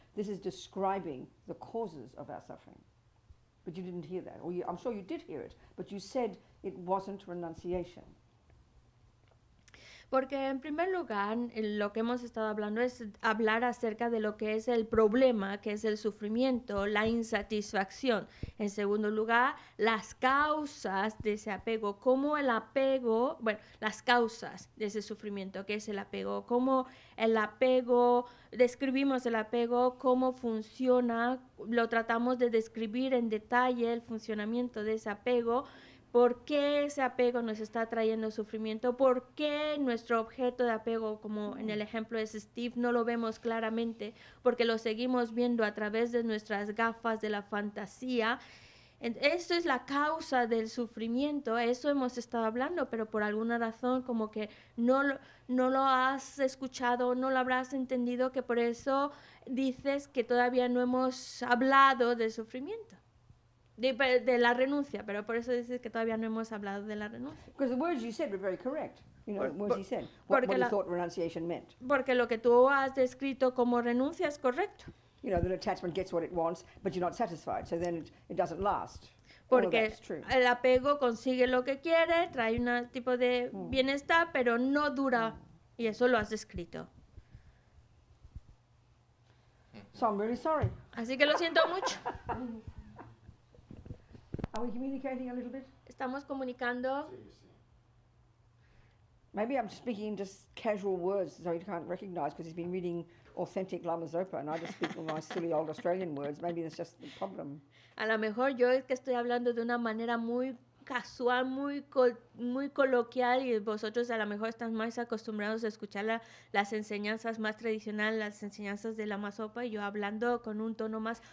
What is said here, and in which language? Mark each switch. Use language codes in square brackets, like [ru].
[en] This is describing the causes of our suffering. But you didn't hear that, or I'm sure you did hear it, but you said it wasn't renunciation. [es] Porque en primer lugar, lo que hemos estado hablando es hablar acerca de lo que es el problema, que es el sufrimiento, la insatisfacción. En segundo lugar, las causas de ese apego, cómo el apego, bueno, las causas de ese sufrimiento, que es el apego, cómo el apego, describimos el apego, cómo funciona, lo tratamos de describir en detalle el funcionamiento de ese apego. ¿Por qué ese apego nos está trayendo sufrimiento? ¿Por qué nuestro objeto de apego, como en el ejemplo de Steve, no lo vemos claramente? Porque lo seguimos viendo a través de nuestras gafas de la fantasía. Esto es la causa del sufrimiento, eso hemos estado hablando, pero por alguna razón como que no lo has escuchado, no lo habrás entendido, que por eso dices que todavía no hemos hablado del sufrimiento. De la renuncia, pero por eso dices que todavía no hemos hablado de la renuncia. [en] Because the words you said were very correct. You know, the words he said. [es] porque [en] What he [es] la- [en] thought renunciation meant. [es] Porque lo que tú has descrito como renuncia es correcto. [en] You know, that attachment gets what it wants, but you're not satisfied, so then it doesn't last. All of [es] Porque [en] that's true. [es] el apego consigue lo que quiere, trae un tipo de bienestar, pero no dura. Y eso lo has descrito. [en] So I'm really sorry. [es] Así que lo siento mucho. [en] Are we communicating a little bit? [es] Estamos comunicando. [en] Maybe I'm speaking in just casual words so he can't recognize because he's been reading authentic Lama Zopa and I just speak with my silly old Australian words. Maybe that's just the problem. [es] A lo mejor yo es que estoy hablando de una manera muy casual, muy coloquial, y vosotros a lo mejor están más acostumbrados a escuchar las enseñanzas más tradicionales, las enseñanzas de la Mazopa, y yo hablando con un tono más